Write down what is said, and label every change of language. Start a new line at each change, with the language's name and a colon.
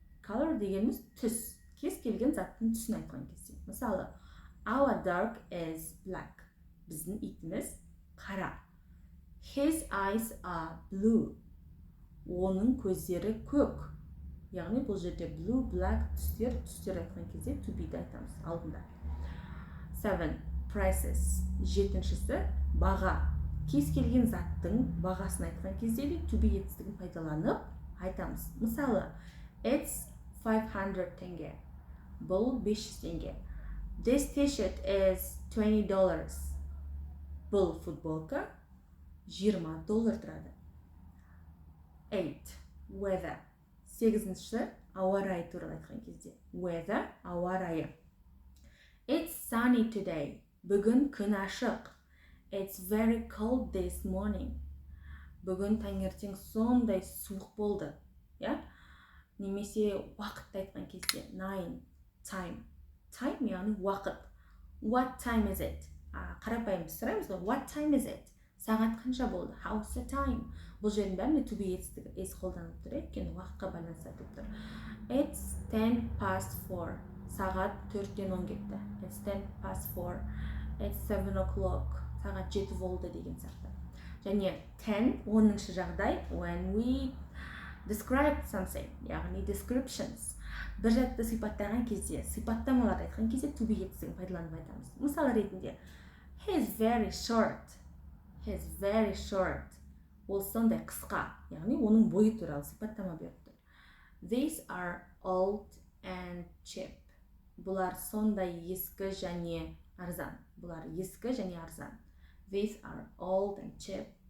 Kazakh: Color дегеніміз түс. Кез келген заттың түсін айтқан кезде.
English: Мысалы, our dog is black.
Kazakh: Біздің итіміз қара.
English: His eyes are blue.
Kazakh: Оның көздері көк. Яғни бұл жерде blue, black түстер айтқан кезде to be-ді айтамыз алдында. 7. Prices. 7-шісі баға. Кез келген заттың бағасын айтқан кезде де to be етістігін пайдаланып айтамыз. Мысалы, it's 500 теңге. Бұл 500 теңге.
English: This t-shirt is $20.
Kazakh: Бұл футболка $20 тұрады. 8. Weather. 8-ші ауа райы туралы айтқан кезде. Weather, ауа райы.
English: It's sunny today.
Kazakh: Бүгін күн ашық.
English: It's very cold this morning.
Kazakh: Бүгін таңертең сондай суық болды. Немесе уақытты айтқан кезде.
English: 9. Time.
Kazakh: Time яғни уақыт.
English: What time is it?
Kazakh: Қарапайым сұраймыз ғой.
English: What time is it?
Kazakh: Сағат қанша болды?
English: How's the time?
Kazakh: Бұл жердің бәрінде to be етістігі қолданылып тұр, өйткені уақытқа байланысты айтылып тұр.
English: It's 10:04.
Kazakh: Сағат 4-тен 10 кетті.
English: It's 10:04. It's 7 o'clock.
Kazakh: Сағат 7 болды деген сияқты. Және 10, 10-шы жағдай,
English: when we describe something, яғни descriptions.
Kazakh: Бір затты сипаттаған кезде, сипаттамаларды айтқан кезде to be етістігін пайдаланып айтамыз. Мысалы ретінде,
English: he's very short. He's very short.
Kazakh: Ол сондай қысқа, яғни оның бойы туралы сипаттама беріп тұр.
English: These are old and cheap.
Kazakh: бұлар сондай ескі және арзан. Бұлар ескі және арзан.
English: These are old and cheap.